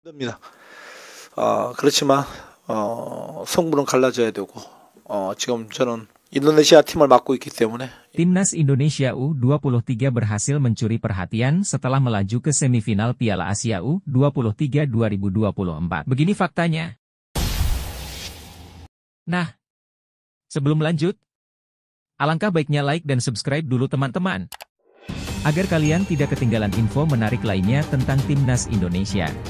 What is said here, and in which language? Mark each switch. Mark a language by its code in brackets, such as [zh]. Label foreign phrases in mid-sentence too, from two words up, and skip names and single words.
[ko] 됩니다. 그렇지만 성부는 갈라져야 되고 지금 저는 인도네시아 팀을 맡고 있기 때문에 [id] Timnas Indonesia U23 berhasil mencuri perhatian setelah melaju ke semifinal Piala Asia U23 2024. Begini faktanya. Nah, sebelum lanjut, alangkah baiknya like dan subscribe dulu teman-teman, agar kalian tidak ketinggalan info menarik lainnya tentang Timnas Indonesia.